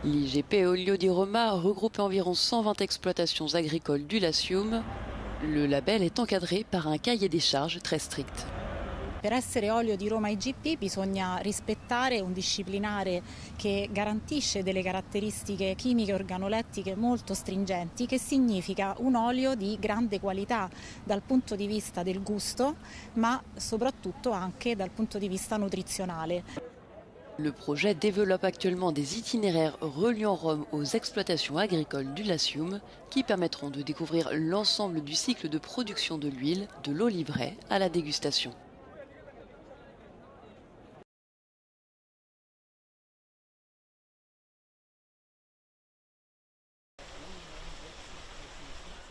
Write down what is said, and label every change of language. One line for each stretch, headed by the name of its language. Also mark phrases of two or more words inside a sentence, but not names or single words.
French: L'IGP Olio di Roma regroupe environ 120 exploitations agricoles du Latium. Le label est encadré par un cahier des charges très strict.
Italian: Per essere olio di Roma IGP bisogna rispettare un disciplinare che garantisce delle caratteristiche chimiche e organolettiche molto stringenti, che significa un olio di grande qualità dal punto di vista del gusto, ma soprattutto anche dal punto di vista nutrizionale.
French: Le projet développe actuellement des itinéraires reliant Rome aux exploitations agricoles du Latium qui permettront de découvrir l'ensemble du cycle de production de l'huile, de l'olivret à la dégustation. «